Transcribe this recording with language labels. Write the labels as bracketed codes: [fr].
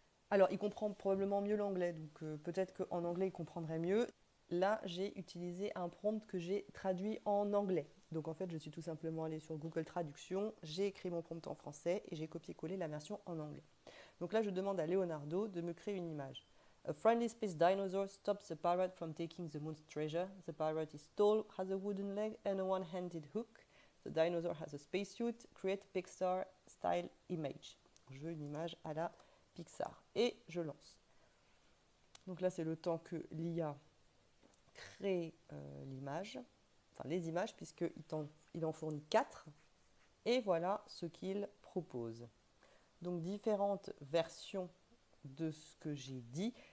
[fr] Alors, il comprend probablement mieux l'anglais, donc peut-être qu'en anglais, il comprendrait mieux. Là, j'ai utilisé un prompt que j'ai traduit en anglais. Donc en fait, je suis tout simplement allée sur Google Traduction, j'ai écrit mon prompt en français et j'ai copié-collé la version en anglais. Donc là, je demande à Leonardo de me créer une image. [en] A friendly space dinosaur stops the pirate from taking the moon's treasure. The pirate is tall, has a wooden leg and a one-handed hook. The dinosaur has a spacesuit. Create Pixar style image. [fr] Je veux une image à la Pixar. Et je lance. Donc là, c'est le temps que l'IA crée l'image, enfin les images, puisqu'il en fournit 4. Et voilà ce qu'il propose. Donc différentes versions de ce que j'ai dit.